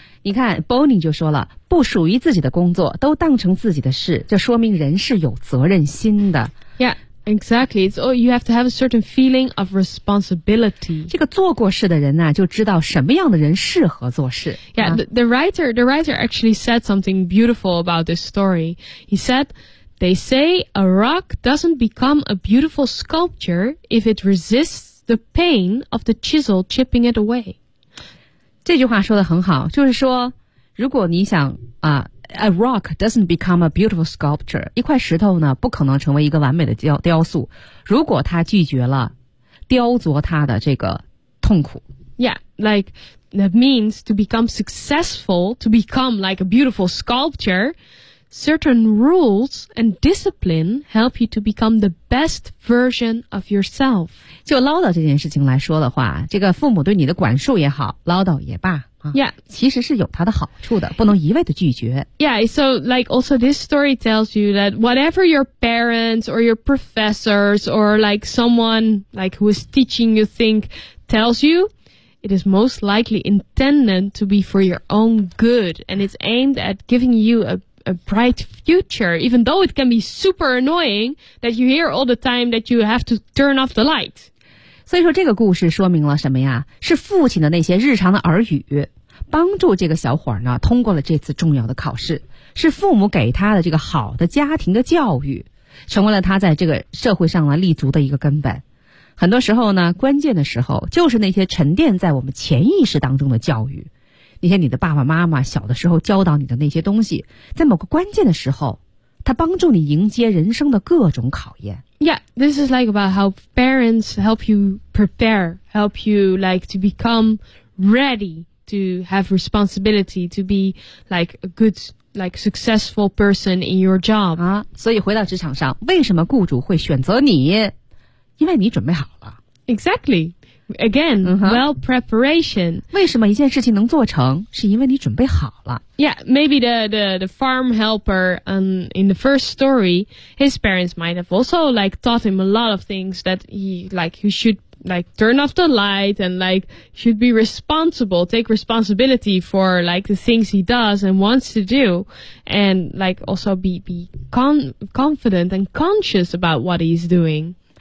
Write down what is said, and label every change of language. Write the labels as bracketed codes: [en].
[zh] 你看 Bonnie 就说了，不属于自己的工作都当成自己的事，这说明人是有责任心的。 [en] Yeah. Exactly. It's all, you have to have a certain feeling of responsibility. [zh] 这个做过事的人呢、啊、就知道什么样的人适合做事。 [en] Yeah,、the writer actually said something beautiful about this story. He said, they say a rock doesn't become a beautiful sculpture if it resists the pain of the chisel chipping it away. [zh] 这句话说得很好，就是说如果你想啊、 [en] A rock doesn't become a beautiful sculpture. [zh] 一块石头呢不可能成为一个完美的雕塑，如果它拒绝了雕琢它的这个痛苦。 [en] Yeah, like, that means to become successful, to become like a beautiful sculpture, certain rules and discipline help you to become the best version of yourself. [zh] 就唠叨这件事情来说的话，这个父母对你的管束也好，唠叨也罢。 [en] Yeah, [zh] 其实是有它的好处的，不能一味的拒绝。 [en] Yeah, so like also this story tells you that whatever your parents or your professors or like someone like who is teaching you think tells you, it is most likely intended to be for your own good and it's aimed at giving you a bright future, even though it can be super annoying that you hear all the time that you have to turn off the light. [zh] 所以说这个故事说明了什么呀？是父亲的那些日常的耳语帮助这个小伙呢通过了这次重要的考试，是父母给他的这个好的家庭的教育成为了他在这个社会上呢立足的一个根本。很多时候呢，关键的时候就是那些沉淀在我们潜意识当中的教育，那些你的爸爸妈妈小的时候教导你的那些东西，在某个关键的时候他帮助你迎接人生的各种考验。 [en] Yeah, this is like about how parents help you prepare, help you like to become ready to have responsibility, to be like a good, like successful person in your job. [zh] 啊，所以回到职场上，为什么雇主会选择你？因为你准备好了。 [en] Exactly. Again, well preparation. [zh] 为什么一件事情能做成？是因为你准备好了。 [en] Yeah, maybe the farm helper in the first story, his parents might have also like taught him a lot of things that he like he should like turn off the light and like should be responsible, take responsibility for like the things he does and wants to do, and like also be confident and conscious about what he's doing.